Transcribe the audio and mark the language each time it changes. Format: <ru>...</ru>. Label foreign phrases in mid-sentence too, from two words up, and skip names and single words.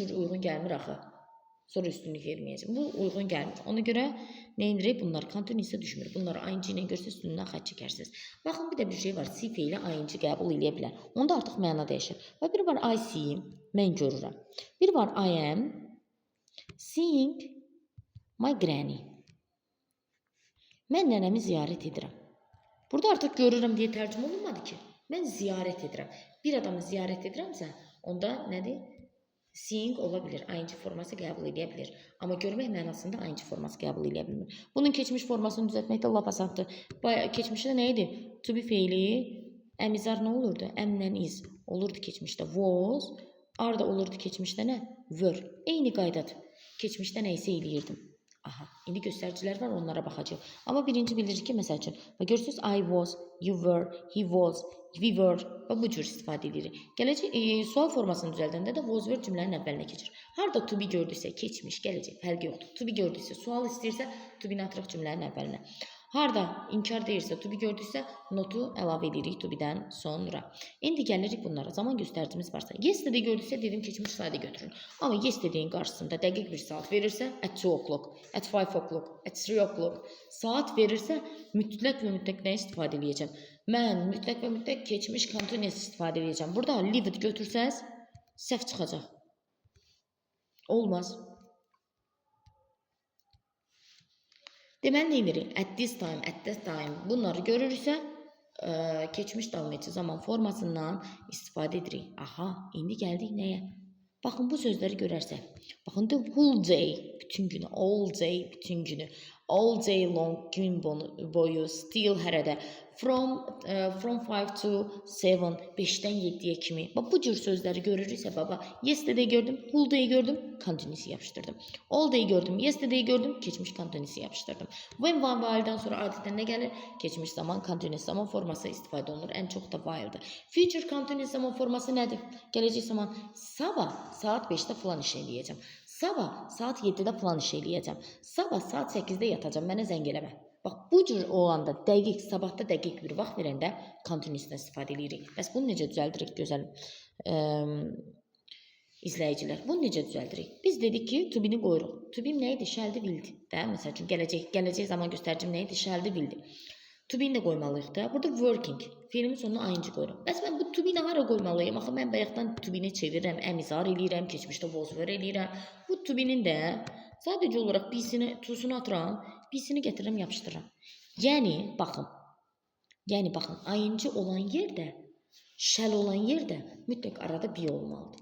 <az>Bu cür uyğun gəlmir axı. sonra üstünlük verməyəcəm. Bu uyğun gəlmir. Ona görə nə edirik? Bunlar continuous'a düşmür. Bunları ing ilə görsə üstündən xətt çəkərsiniz. Baxın, bir də bir şey var. See feili ing qəbul edə bilər. Onda artıq məna dəyişir. Və bir var</az> <en>I see,</en> <az>mən görürəm. Bir var</az> <en>I am seeing my granny.</en> <az>Mən nənəmi ziyarət edirəm. Burada artıq görürəm deyə tərcümə olunmadı ki. Mən ziyarət edirəm. Bir adamı ziyarət edirəmsə, onda nədir? Seeing ola bilir, ing forması qəbul edə bilir. Amma görmək mənasında ing forması qəbul edə bilmir. Bunun keçmiş formasını düzəltməkdə lap asandır. Keçmişdə nə idi? To be feili, əmizar nə olurdu? Əmlə is olurdu keçmişdə. Was, arda olurdu keçmişdə nə? Were. Eyni qaydadır. Keçmişdə nə isə eləyirdim. Aha, indi göstəricilər var, onlara baxacaq. Amma birinci bildirir ki, məsəl üçün, görürsünüz,</az> <en>I was, you were, he was, we were</en> <az>və bu cür istifadə edirik. Gələcək, sual formasını düzəldəndə də</az> <en>was, were</en> <az>cümlənin əvvəlinə keçir. Harada to be gördüysə, keçmiş, gələcək, fərqi yoxdur.</az> <en>To be</en> <az>gördüysə, sual istəyirsə,</az> <en>to be-ni</en> <az>atırıq cümlənin əvvəlinə. Harada inkar deyirsə,</az> <en>to be</en> <az>gördüysə, notu əlavə edirik</az> <en>to be-dən</en> <az>sonra. İndi gəlirik bunlara. Zaman göstəricimiz varsa.</az> <en>Yesterday gördüysə,</en> <az>dedim keçmiş sadə götürün. Amma yesterday'in qarşısında dəqiq bir saat verirsə,</az> <en>at 2 o'clock, at 5 o'clock, at 3 o'clock</en> <az>saat verirsə, mütləq və mütləq nə istifadə edəcəm? Mən mütləq və mütləq keçmiş continuous istifadə edəcəm. Burada</az> <en>leave it</en> <az>götürsəz, səhv çıxacaq. Olmaz. Deməli, nə edirik?</az> <en>At this time, at that time</en> <az>bunları görürüksə, keçmiş davam edici zaman formasından istifadə edirik. Aha, indi gəldik nəyə? Baxın, bu sözləri görərsək. Baxın,</az> <en>the whole day,</en> <az>bütün günü,</az> <en>all day,</en> <az>bütün günü,</az> <en>all day long,</en> <az>gün boyu, still hərədə,</az> <en>from 5 to 7,</en> <az>5-dən 7-yə kimi. Bu cür sözləri görürüksə, baba, yesterday gördüm,</az> <en>whole day</en> <az>gördüm, continuous'ı yapışdırdım.</az> <en>All day</en> <az>gördüm, yesterday gördüm, keçmiş continuous'ı yapışdırdım.</az> <en>When while'dan</en> <az>sonra adətən nə gəlir? Keçmiş zaman, continuous zaman forması istifadə olunur. Ən çox da while'dır.</az> <en>Future continuous</en> <az>zaman forması nədir? Gələcək zaman, sabah saat 5-də falan iş eləyəcəm. Sabah saat 7-də falan iş eləyəcəm. Sabah saat 8-də yatacam, mənə zəng eləmə. Bax, bu cür olanda dəqiq, sabahda dəqiq bir vaxt verəndə continuous'dan istifadə edirik. Bəs bunu necə düzəldirik, gözəl izləyicilər? Bunu necə düzəldirik? Biz dedik ki,</az> <en>to be-ni</en> <az>qoyuruq.</az> <en>To be</en> <az>nə idi? Shall-di bildi. Məsəl üçün, gələcək zaman göstəricim nə idi? Shall-di bildi.</az> <en>To be-ni</en> <az>də qoymalıyıq da. Burada working. Fiilimin sonuna ing qoyuruq. Bəs mən bu</az> <en>to be-ni</en> <az>hara qoymalıyım? Axı, mən bayaqdan</az> <en>to be-ni</en> <az>çevirirəm, əmizar eləyirəm, keçmişdə</az> <en>was were</en> <az>eləyirəm. Bu</az> <en>to be-nin</en> <az>də sadəcə olaraq to-sunu atıram, B-sini gətirirəm, yapışdırıram. Yəni, baxın, ing olan yerdə, shall olan yerdə mütləq arada bir olmalıdır.</az>